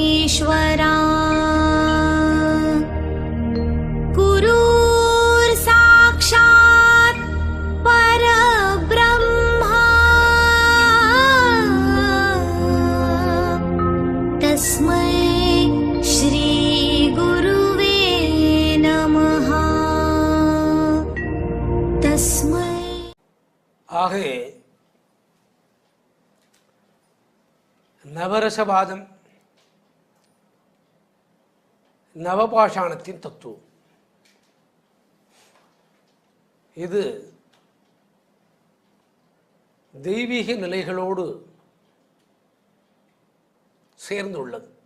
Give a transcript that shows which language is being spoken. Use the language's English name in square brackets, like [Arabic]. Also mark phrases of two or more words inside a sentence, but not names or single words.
[Sanskrit] परमेश्वरा गुरुर् साक्षात् परब्रह्मा तस्मै श्री गुरुवे नमः तस्मै। [Tamil] ஆகவே நவரசவாதம் நவபாஷாணத்தின் தத்துவம். இது தெய்வீக நிலைகளோடு சேர்ந்துள்ளது.